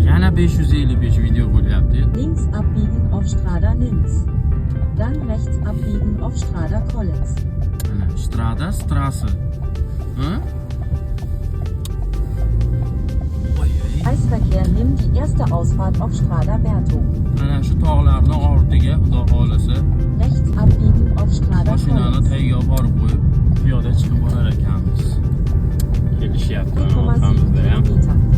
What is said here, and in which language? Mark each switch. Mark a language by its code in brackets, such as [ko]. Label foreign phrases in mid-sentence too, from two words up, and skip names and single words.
[uz] 555 video bo'lyapti. [de] Links abbiegen auf Strada Linz. Dann rechts abbiegen auf Strada Collins. [uz] Mana Strada Straße. Ha? [de] Kreisverkehr nimmt die erste Ausfahrt auf Strada Berto. [uz] Mana shu tog'larning ortiga, xudo xolasa, [de] Rechts abbiegen auf Strada [uz] mashinani [de] Collins. [uz] tagiga borib qo'yib, piyoda chiqib borar ekanmiz. Kelishyapti 4,7 orqamizda ham. [de] Kilometer.